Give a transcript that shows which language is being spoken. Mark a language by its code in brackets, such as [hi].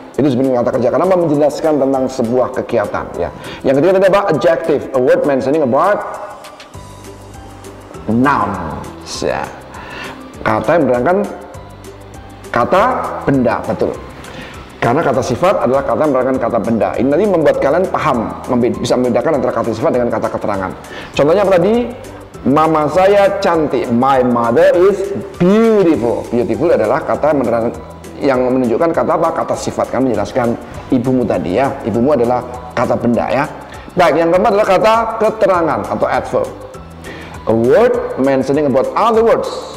[id] Itu sebenarnya kata kerja karena menjelaskan tentang sebuah kegiatan, ya. Yang ketiga tadi apa? [en] Adjective, a word mentioning about nouns, ya. [id] Kata yang menerangkan kata benda, betul. Karena kata sifat adalah kata yang menerangkan kata benda. Ini nanti membuat kalian paham, bisa membedakan antara kata sifat dengan kata keterangan. Contohnya apa tadi? Mama saya cantik. [en] My mother is beautiful. [id] Beautiful adalah kata yang menunjukkan kata apa? Kata sifat. Kami menjelaskan ibumu tadi ya. Ibumu adalah kata benda ya. Baik, yang keempat adalah kata keterangan atau adverb. [en] A word mentioning about other words.